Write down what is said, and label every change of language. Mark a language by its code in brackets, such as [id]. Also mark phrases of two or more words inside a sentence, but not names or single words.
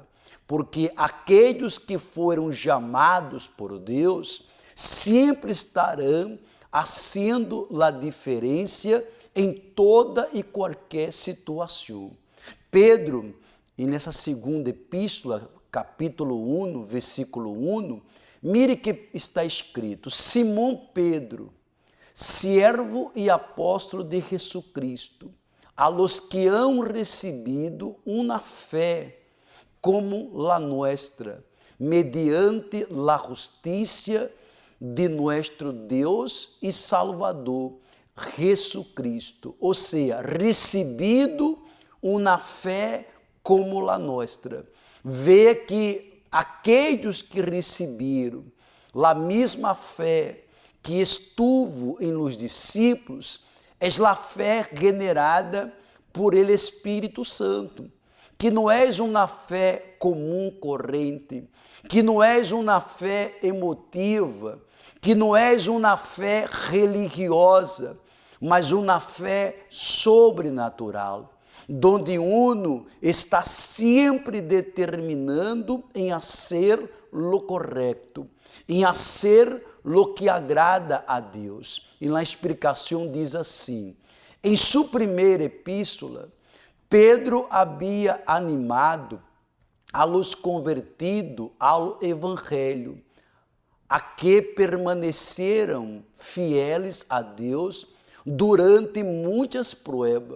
[pt] Porque aqueles que foram chamados por Deus sempre estarão fazendo a diferença em toda e qualquer situação. Pedro, e nessa segunda epístola, capítulo 1, versículo 1, mire que está escrito: Simão Pedro, [es] siervo e apóstolo de Jesucristo, a los que han recebido [pt] uma fé [es] como la nuestra, mediante la justicia de nuestro [pt] Deus e Salvador, Jesucristo. Ou seja, recebido uma fé [es] como la nuestra. [pt] Vê que aqueles que receberam a mesma fé que [es] estuvo em los discípulos, [pt] é a fé generada por ele Espírito Santo, que não é uma fé comum, corrente, que não é uma fé emotiva, que não é uma fé religiosa, mas uma fé sobrenatural, [es] donde uno [pt] está sempre determinando em fazer lo correto, em fazer lo que agrada a Deus. E na explicação diz assim: em sua primeira epístola, Pedro havia animado [es] a los convertidos [pt] ao Evangelho, a que permaneceram fieles a Deus durante muitas provas.